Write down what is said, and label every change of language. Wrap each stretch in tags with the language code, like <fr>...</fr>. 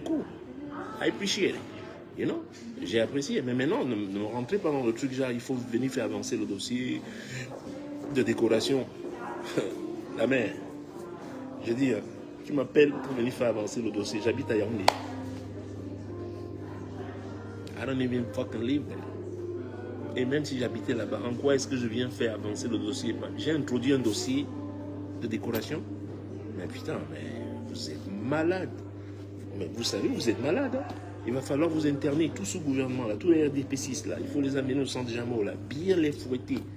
<en>Cool. I appreciate it. You know? J'ai apprécié.</en> <fr>Mais maintenant, ne me rentrez pas dans le truc genre il faut venir faire avancer le dossier de décoration. La mère. Je dis, tu m'appelles pour venir faire avancer le dossier. J'habite à Yaoundé.</fr> <en>I don't even fucking live there.</en> <fr>Et même si j'habitais là-bas, en quoi est-ce que je viens faire avancer le dossier? J'ai introduit un dossier de décoration. Mais putain, mais vous êtes malade. Mais vous savez, vous êtes malade. Hein? Il va falloir vous interner, tout ce gouvernement, là, tous les RDP6, là. Il faut les amener au centre Jameau, là. Bien les fouetter.</fr>